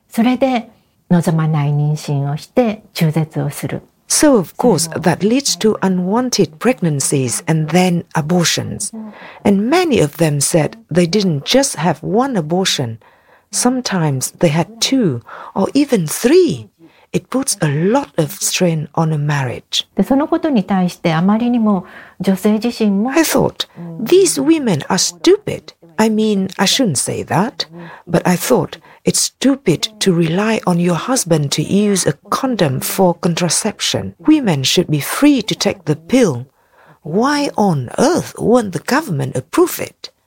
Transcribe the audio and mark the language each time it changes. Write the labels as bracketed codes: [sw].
[ja] それで望まない妊娠をして中絶をする。 [en] So of course that leads to unwanted pregnancies and then abortions. And many of them said they didn't just have one abortion. Sometimes they had two or even three. It puts a lot of strain on a marriage. [ja] で、そのことに対してあまりにも女性自身も。 [en] I thought, these women are stupid. I mean, I shouldn't say that, but I thought,It's stupid to rely on your husband to use a condom for contraception. Women should be free to take the pill. Why on earth won't the government approve it?